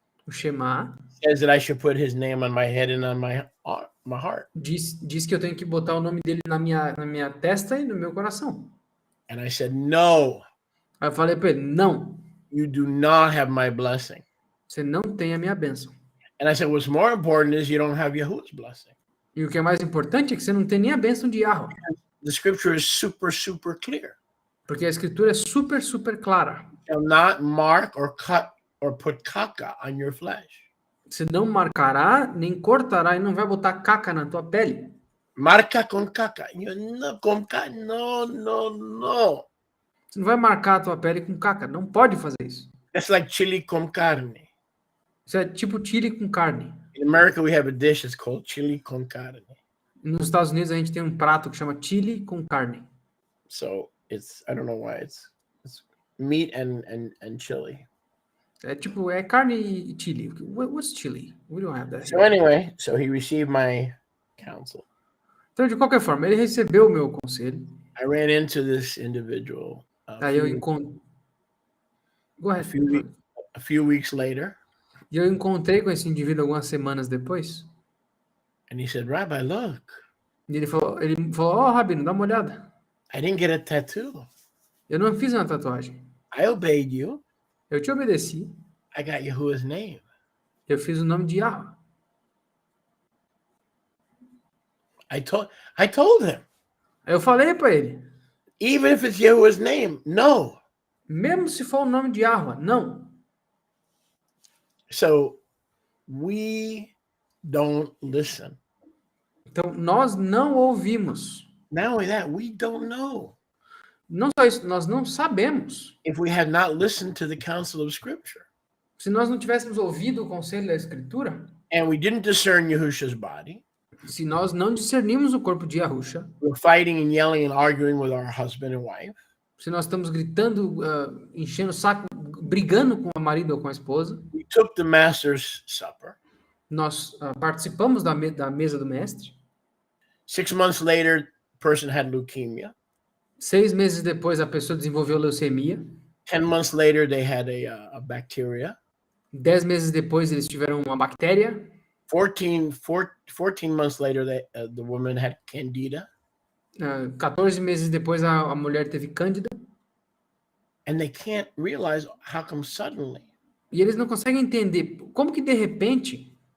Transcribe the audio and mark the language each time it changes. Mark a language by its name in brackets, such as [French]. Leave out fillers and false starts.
[English] Says that I should put his name on my head and on my heart. [Portuguese] diz que eu tenho que botar o nome dele na minha testa e no meu coração. [English] And I said, no. [Portuguese] Aí eu falei para ele, não, [English] You do not have my blessing. [Portuguese] você não tem a minha bênção. [English] And I said, what's more important is you don't have Yahuwah's blessing. [Portuguese] E o que é mais importante é que você não tem nem a bênção de Yahweh. [English] The scripture is super, super clear. [Portuguese] Porque a escritura é super, super clara. [English] You shall not mark or cut or put caca on your flesh. [Portuguese] Você não marcará, nem cortará e não vai botar caca na tua pele. [Spanish] Marca con caca. No. [Portuguese] Você não vai marcar a tua pele com caca. Não pode fazer isso. [English] That's like chili con carne. [Portuguese] Isso é tipo chili com carne. [English] In America, we have a dish that's called chili con carne. [Portuguese] Nos Estados Unidos, a gente tem um prato que chama chili com carne. [English] So I don't know why it's meat and chili. [Portuguese] É carne e chili. [English] What's chili? We don't have that. So anyway, so he received my counsel. [Portuguese] Então, de qualquer forma, ele recebeu o meu conselho. [English] I ran into this individual [Portuguese] Aí eu encontrei. [English] Go ahead. a few weeks later. [Portuguese] E eu encontrei com esse indivíduo algumas semanas depois. [English] And he said, Rabbi, look. [Portuguese] E ele falou, ó, Rabino, dá uma olhada. [English] I didn't get a tattoo. [Portuguese] Eu não fiz uma tatuagem. [English] I obeyed you. [Portuguese] Eu te obedeci. [English] I got Yahuwah's name. [Portuguese] Eu fiz o nome de Yahweh. [English] I told him. [Portuguese] Aí eu falei para ele. [English] Even if it's Yahuwah's name, no. [Portuguese] Mesmo se for o nome de Yahweh, não. [English] So we don't listen. [Portuguese] Então, nós não ouvimos. [English] Not only that, we don't know. [Portuguese] Não só isso, nós não sabemos. [English] If we have not listened to the counsel of Scripture. [Portuguese] Se nós não tivéssemos ouvido o conselho da Escritura, [English] and we didn't discern Yahusha's body, [Portuguese] se nós não discernimos o corpo de Yahusha, [English] we're fighting and yelling and arguing with our husband and wife, [Portuguese] se nós estamos gritando, enchendo o saco, brigando com o marido ou com a esposa, [English] we took the Master's Supper. [Portuguese] Nós participamos da mesa do mestre. [English] 6 months later, the person had leukemia. [Portuguese] 6 meses depois, a pessoa desenvolveu leucemia. [English] 10 months later, they had a bacteria. [Portuguese] 10 meses depois, eles tiveram uma bactéria. [English] 14 months later, the woman had candida. [Portuguese] 14 meses depois, a mulher teve cândida. [English] And they can't realize how come suddenly. [Portuguese] E eles não conseguem entender como que, de repente,